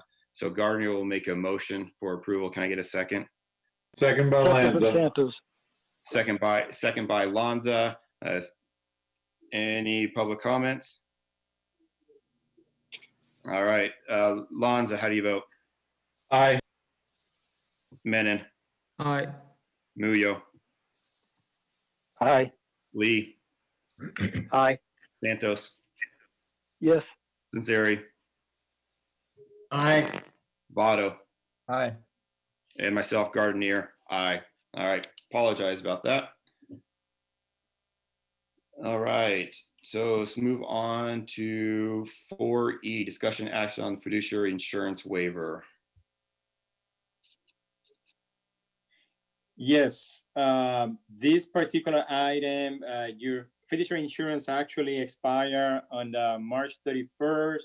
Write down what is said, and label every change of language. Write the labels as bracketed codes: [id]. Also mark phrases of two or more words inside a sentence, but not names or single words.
[en] So Gardner will make a motion for approval. Can I get a second? Second by Lanza. Santos. Second by Lanza. Any public comments? All right, Lanza, how do you vote? Aye. Menon, Aye. Muyo, Aye. Lee, Aye. Santos, Yes. Sinceri, Aye. Votto, Aye. and myself, Gardenier, aye. All right, apologize about that. All right, so let's move on to 4E, discussion action on fiduciary insurance waiver. Yes, this particular item, your fiduciary insurance actually expire on March 31st.